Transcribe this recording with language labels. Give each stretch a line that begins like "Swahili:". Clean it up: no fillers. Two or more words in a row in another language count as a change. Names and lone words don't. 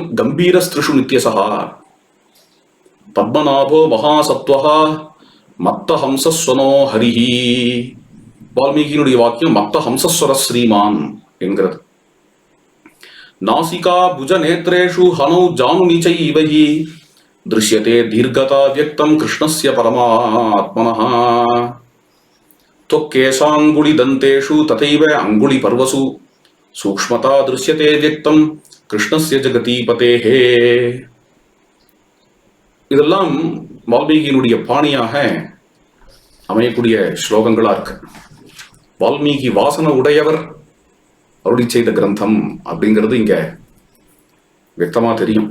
Sanskrit: गम्भीरस्त्रिषु नित्यशः पद्मनाभो महासत्त्वः मत्त हंसस्वनो हरिः.
Tamil: வால்மீகியினுடைய வாக்கியம்
Sanskrit: मत्त हंसस्वर श्रीमान्
Tamil: என்கிறது.
Sanskrit: नासिका भुज नेत्रेषु हनौ जानुनिच्चैव हि दृश्यते दीर्घता व्यक्तं कृष्णस्य परमात्मनः. त्वक्केशाङ्गुळि दन्तेषु तथैव अङ्गुळि पर्वसु सूक्ष्मता दृश्यते व्यक्तम् कृष्णस्य जगतीपतेः.
Tamil: இதெல்லாம் வால்மீகியினுடைய பாணியாக அமையக்கூடிய ஸ்லோகங்களா இருக்கு. வால்மீகி வாசன உடையவர் அருளி செய்த கிரந்தம் அப்படிங்கிறது இங்க வியக்தமா தெரியும்.